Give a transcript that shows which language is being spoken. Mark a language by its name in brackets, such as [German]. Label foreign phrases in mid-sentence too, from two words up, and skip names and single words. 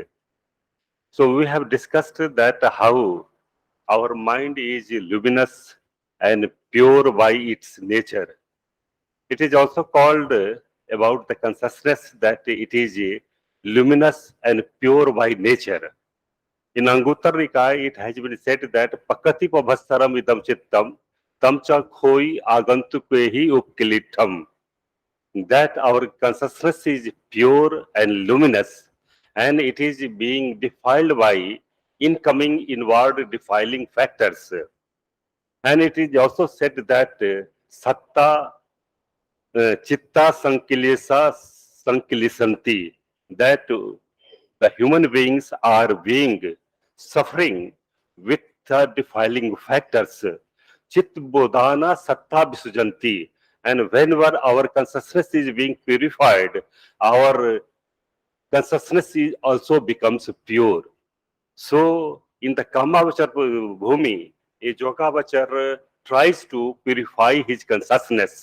[English] So we have discussed that how our mind is luminous and pure by its nature. It is also called about the consciousness that it is luminous and pure by nature. In Anguttara Nikaya, it has been said that [Pali] Pakati Pabhasaram idam chittam tam cha khoi agantukvehi upkilitam. [English] That our consciousness is pure and luminous, and it is being defiled by incoming inward defiling factors. And it is also said that [Pali] satta chitta sankilesa sankilisanti, [English] that the human beings are being suffering with defiling factors. [Pali] Chit bodhana satta visujanti, [English] and whenever our consciousness is being purified, our consciousness is also becomes pure. So, in the [Pali] Kamavachar Bhumi, [English] a Jogavachar tries to purify his consciousness.